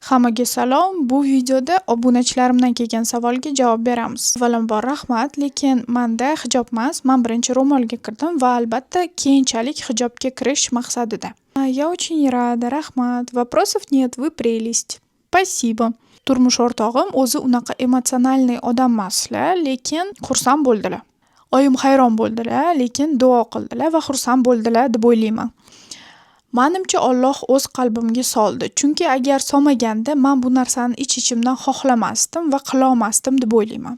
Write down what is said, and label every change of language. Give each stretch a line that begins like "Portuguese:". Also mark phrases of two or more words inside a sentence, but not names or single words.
Uzbek: Hammaga salom. Bu videoda obunachilarimdan kelgan savolga javob beramiz. Avvalambor rahmat, lekin menda hijob emas, men birinchi ro'molga kirdim va albatta keyinchalik hijobga kirish maqsadida.
Russian: Я очень rada, rahmat. Вопросов нет, вы прелесть. Спасибо.
Uzbek: Turmush o'rtog'im o'zi unaqa emotsionalniy odam emaslar, lekin xursand bo'ldilar. Oyim hayron bo'ldilar, lekin duo qildilar va xursand bo'ldilar deb o'ylayman. Menimcha Alloh o'z qalbimga soldi. Chunki agar solmaganda men bu narsani ich-ichimdan xohlamasdim va qila olmasdim deb o'ylayman.